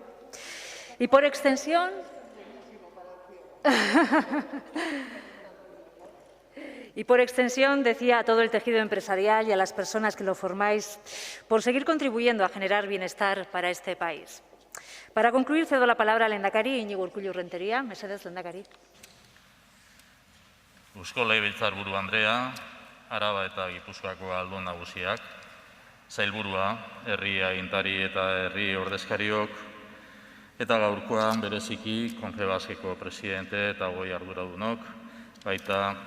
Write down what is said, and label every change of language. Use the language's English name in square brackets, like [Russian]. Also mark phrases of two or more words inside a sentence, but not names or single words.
[Spanish] Y por extensión, decía a todo el tejido empresarial y a las personas que lo formáis, por seguir contribuyendo a generar bienestar para este país. Para concluir, cedo la palabra al lehendakari Iñigo Urkullu Rentería. [Basque] Mesedez, lehendakari. Eusko Legebiltzarburu Andrea, Araba eta Gipuzkoako aldun nagusiak, sailburua, herri agintari eta herri ordezkariok, eta gaurkoan bereziki Confebaskeko presidente eta goi arduradunok, baita